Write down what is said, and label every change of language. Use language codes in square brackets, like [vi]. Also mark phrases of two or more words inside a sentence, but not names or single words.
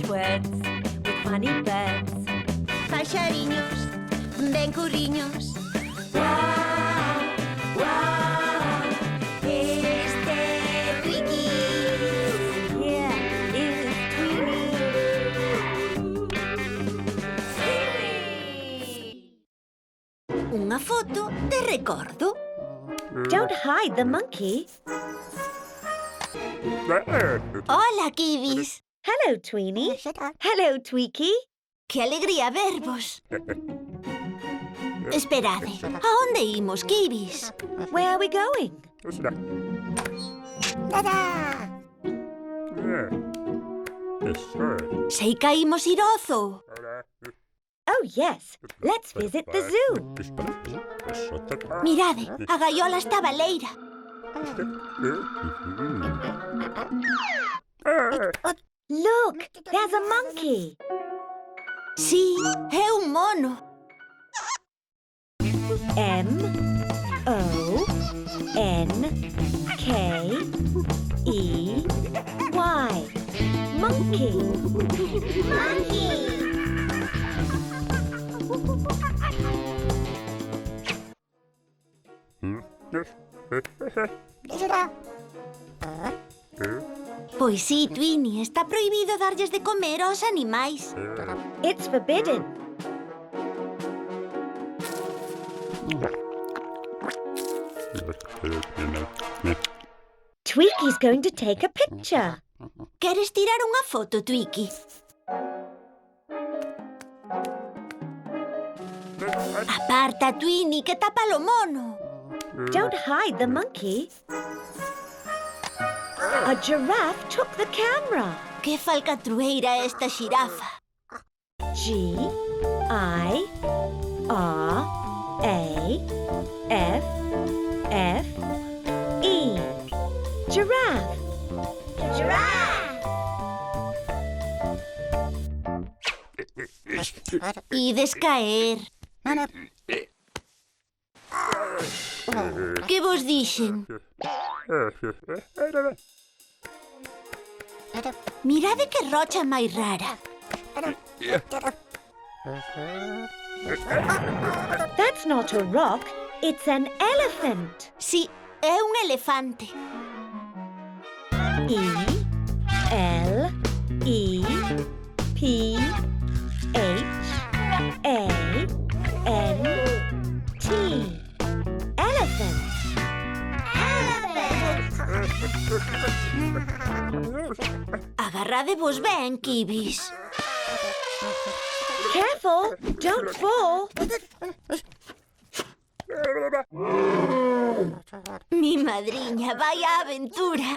[en] beds with funny beds. [gl] Paxariños, ben curriños. [en] Wow, wow, [gl] Este Twiki. [en] yeah, it's Tweety. [gl] Unha foto de recordo. [en] Don't hide the monkey. [gl] Hola, Kibis. [en] Hello, Tweenie. Hello, Tweaky. [gl] Que alegría vervos. Esperade, a onde imos, Kibis? [en] Where are we going? [gl] Sei que imos ir ao zoo. [en] Oh, yes. Let's visit the zoo. [gl] Mirade, a gaiola está baleira. [en] Look, there's a monkey. [gl] Sí, é un mono. [en] M-O-N-K-E-Y. Monkey. [gl] Pois sí, Tweenie, está prohibido darlles de comer aos animais. [en] It's forbidden. Tweaky's going to take a picture. [gl] Queres tirar unha foto, Twiki? Aparta, Tweenie, que tapa o mono. [en] Don't hide the monkey. A giraffe took the camera. [gl] Que falcatrueira é esta xirafa. [en] G-I-R-A-F-F-E. Giraffe. [gl] Ides caer. Que vos dixen? Mirade que rocha máis rara. [en] That's not a rock. It's an elephant. [gl] Sí, é un elefante. [en] E-L-E-P-H-A-N-T. Elephant. [gl] Agarradevos ben, Kibis. [en] Careful, don't fall. [gl] Mi madriña, vai á aventura.